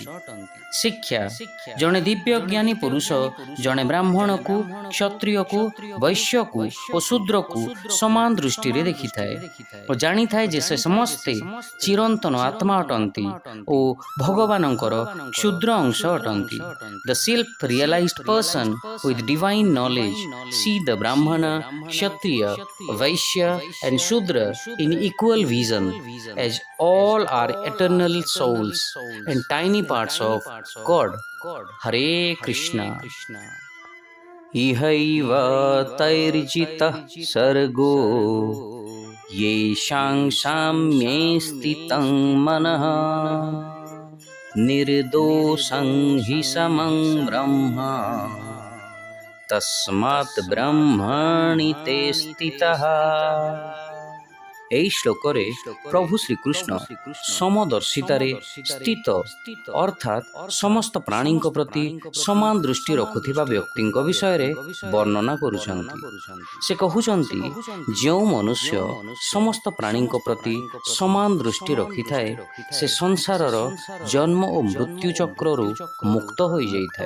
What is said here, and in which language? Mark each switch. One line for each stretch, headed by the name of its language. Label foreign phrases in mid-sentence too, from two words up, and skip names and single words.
Odia: ଶିକ୍ଷା, ଜଣେ ଦିବ୍ୟଜ୍ଞାନୀ ପୁରୁଷ ଜଣେ ବ୍ରାହ୍ମଣକୁ, କ୍ଷତ୍ରିୟକୁ, ବୈଶ୍ୟକୁ ଓ ଶୂଦ୍ରକୁ ସମାନ ଦୃଷ୍ଟିରେ ଦେଖିଥାଏ ଓ ଜାଣିଥାଏ ଯେ ସେ ସମସ୍ତେ ଚିରନ୍ତନ ଆତ୍ମା ଅଟନ୍ତି ଓ ଭଗବାନଙ୍କର କ୍ଷୁଦ୍ର ଅଂଶ ଅଟନ୍ତି।
English: The self-realized person with divine knowledge see the Brahmana, Kshatriya, Vaishya and Shudra in equal vision as all are eternal souls and tiny parts of God.
Sanskrit: Hare Krishna. इहैव तैर्जितः सर्गो येषां साम्ये स्थितं मनः निर्दोषं हि समं ब्रह्म तस्मात् ब्रह्मणि ते स्थितः।
Odia: ଏହି ଶ୍ଲୋକରେ ପ୍ରଭୁ ଶ୍ରୀକୃଷ୍ଣ ସମଦର୍ଶିତାରେ ସ୍ଥିତ ଅର୍ଥାତ୍ ସମସ୍ତ ପ୍ରାଣୀଙ୍କ ପ୍ରତି ସମାନ ଦୃଷ୍ଟି ରଖୁଥିବା ବ୍ୟକ୍ତିଙ୍କ ବିଷୟରେ ବର୍ଣ୍ଣନା କରୁଛନ୍ତି। ସେ କହୁଛନ୍ତି, ଯେଉଁ ମନୁଷ୍ୟ ସମସ୍ତ ପ୍ରାଣୀଙ୍କ ପ୍ରତି ସମାନ ଦୃଷ୍ଟି ରଖିଥାଏ, ସେ ସଂସାରର ଜନ୍ମ ଓ ମୃତ୍ୟୁ ଚକ୍ରରୁ ମୁକ୍ତ ହୋଇଯାଇଥାଏ।